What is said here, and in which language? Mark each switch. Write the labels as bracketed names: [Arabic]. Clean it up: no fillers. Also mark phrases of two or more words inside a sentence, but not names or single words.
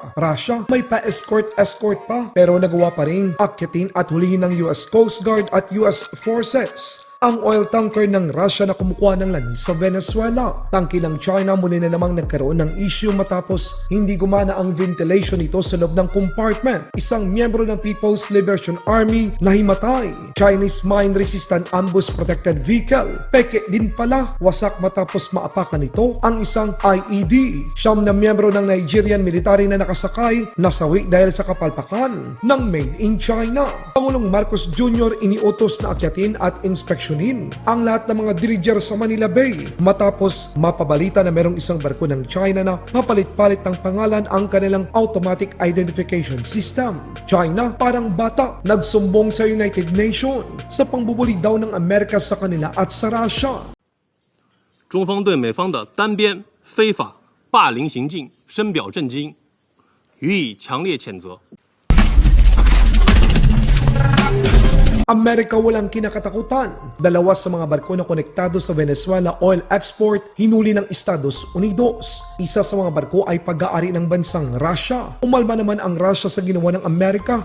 [Filipino] Russia may pa-escort pa pero nagawa pa rin akyatin at hulihin ng US Coast Guard at US Forces ang [English] oil tanker [Filipino] ng Russia na kumukuha ng langis sa Venezuela. Tangke ng China muli na namang nagkaroon ng issue matapos hindi gumana ang ventilation nito sa loob ng compartment. Isang miyembro ng People's Liberation Army nahimatay. [English] Chinese mine-resistant ambush protected vehicle. [Filipino] Peke din pala, wasak matapos maapakan nito ang isang IED. Siyam na miyembro ng Nigerian military na nakasakay nasawi dahil sa kapalpakan ng [English] Made in China. [Filipino] Pangulong Marcos Jr. iniutos na akyatin at inspeksyonin ang lahat ng mga diriger sa Manila Bay matapos mapabalita na merong isang barko ng China na papalit-palit ng pangalan ang kanilang [English] automatic identification system. [Filipino] China parang bata nagsumbong sa United Nations sa pangbubuli daw ng Amerika sa kanila at sa Russia. [Chinese] 中方对美方的单边非法霸凌行径深表震惊，予以强烈谴责。 [Filipino] Amerika walang kinakatakutan. Dalawa sa mga barko na konektado sa Venezuela [English] oil export [Filipino] hinuli ng Estados Unidos. Isa sa mga barko ay pag-aari ng bansang Russia. Umalma naman ang Russia sa ginawa ng Amerika.